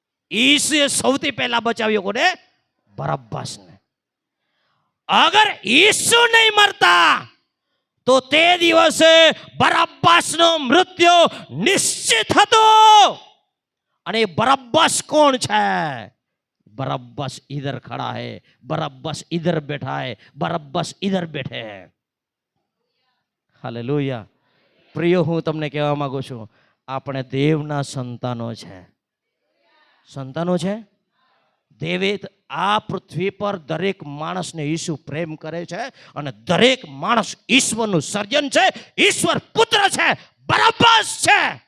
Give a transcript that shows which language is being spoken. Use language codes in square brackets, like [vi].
[gu] ઈસુએ સૌથી પહેલા બચાવ્યો કોને? બરબ્બાસને. અગર ઈસુ નહીં મરતા તો તે દિવસે બરબ્બાસનો મૃત્યુ નિશ્ચિત હતો. અને બરબ્બાસ કોણ છે? [hi] बरब्बस इधर खड़ा है, बरब्बस इधर बैठा है, बरब्बस इधर बैठे हैं. हालेलुया. [gu] પ્રિય, હું તમને કહેવા માંગુ છું, આપણે દેવના સંતાનો છે. સંતાનો છે. દેવે આ પૃથ્વી પર દરેક માણસને ઈસુ પ્રેમ કરે છે અને દરેક માણસ ઈશ્વરનું સર્જન છે, ઈશ્વર પુત્ર છે, બરબ્બાસ છે.